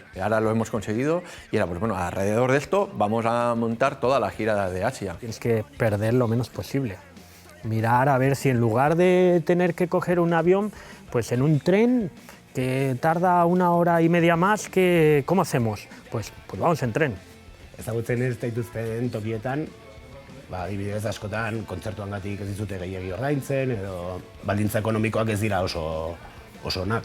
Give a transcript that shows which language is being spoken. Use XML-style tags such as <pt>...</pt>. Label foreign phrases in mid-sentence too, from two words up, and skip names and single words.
<es>Y ahora lo hemos conseguido y ahora, pues bueno, alrededor de esto vamos a montar toda la gira de Asia. Tienes que perder lo menos posible. Mirar a ver si en lugar de tener que coger un avión, pues en un tren que tarda 1 hora y media más, ¿cómo hacemos? Pues vamos en tren.</es> <eu>Ezagutzen ez daituzten tokietan, adibidez askotan kontzertuangatik ez dizute gehiegi ordaintzen edo baldintza ekonomikoak ez dira oso onak.</eu>